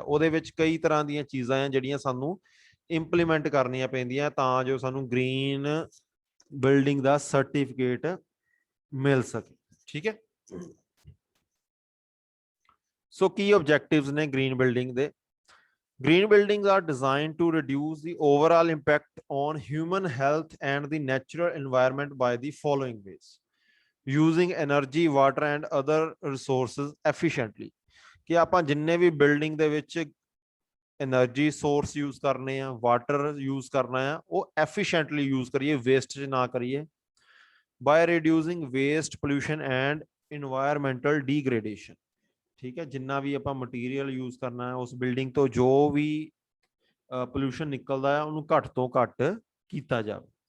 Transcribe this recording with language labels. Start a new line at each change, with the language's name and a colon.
Punjabi: ਉਹਦੇ ਵਿੱਚ ਕਈ ਤਰ੍ਹਾਂ ਦੀਆਂ ਚੀਜ਼ਾਂ ਆ ਜਿਹੜੀਆਂ ਸਾਨੂੰ ਇੰਪਲੀਮੈਂਟ ਕਰਨੀਆਂ ਪੈਂਦੀਆਂ ਤਾਂ ਜੋ ਸਾਨੂੰ ਗ੍ਰੀਨ ਬਿਲਡਿੰਗ ਦਾ ਸਰਟੀਫਿਕੇਟ ਮਿਲ ਸਕੇ। ਠੀਕ ਹੈ, ਸੋ ਕੀ ਆਬਜੈਕਟਿਵਸ ਨੇ ਗ੍ਰੀਨ ਬਿਲਡਿੰਗ ਦੇ?
English: Green buildings are designed to reduce the overall impact on human health and the natural environment by the following ways: using energy, water and other resources efficiently।
Punjabi: कि ਆਪਾਂ ਜਿੰਨੇ ਵੀ building ਦੇ ਵਿੱਚ energy source use ਕਰਨੇ ਆ, water use ਕਰਨਾ ਆ, ਉਹ ਐਫੀਸ਼ੀਐਂਟਲੀ ਯੂਜ਼ ਕਰੀਏ, ਵੇਸਟੇਜ ਨਾ ਕਰੀਏ।
English: By reducing waste, pollution and environmental degradation.
Punjabi: ਠੀਕ ਹੈ, ਜਿੰਨਾ ਵੀ ਆਪਾਂ ਮਟੀਰੀਅਲ ਯੂਜ਼ ਕਰਨਾ ਹੈ, ਉਸ ਬਿਲਡਿੰਗ ਤੋਂ ਜੋ ਵੀ ਪੋਲਿਊਸ਼ਨ ਨਿਕਲਦਾ ਹੈ ਉਹਨੂੰ ਘੱਟ ਤੋਂ ਘੱਟ ਕੀਤਾ ਜਾਵੇ।